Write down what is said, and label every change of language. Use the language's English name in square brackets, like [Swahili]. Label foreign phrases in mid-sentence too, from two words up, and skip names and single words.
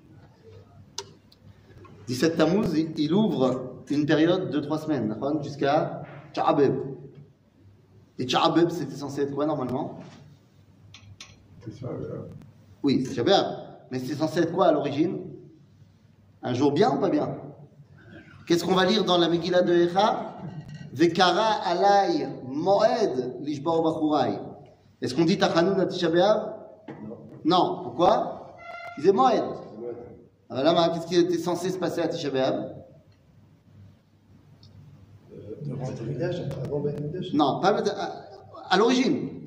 [French] 17 Tammuz, il ouvre une période de 3 semaines, jusqu'à Tcha'abeb. Et Tcha'abeb, c'était censé être quoi normalement? C'est ça, Oui, c'est Shabbat. Mais c'est censé être quoi à l'origine? Un jour bien ou pas bien? Qu'est-ce qu'on va lire dans la Megillah de Echa? [Hebrew] וקרא עלי מועד לשבור בחורי. [French] Est-ce qu'on dit Tachanun à Tisha B'Av? Non. Pourquoi? Il disait moed. Alors là, qu'est-ce qui était censé se passer à Tisha B'Av? De rentrer avant Ben Mikdash. Non, pas à l'origine.